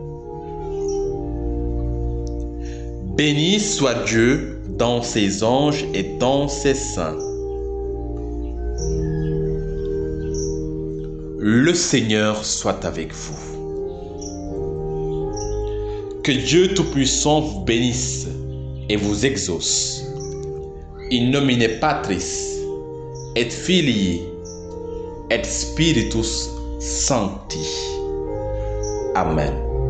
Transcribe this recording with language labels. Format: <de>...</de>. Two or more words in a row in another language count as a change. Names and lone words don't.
<fr>Béni soit Dieu dans ses anges et dans ses saints. Le Seigneur soit avec vous. Que Dieu Tout-Puissant vous bénisse, et vous exauce.</fr> <la>In nomine Patris et Filii et Spiritus Sancti. Amen.</la>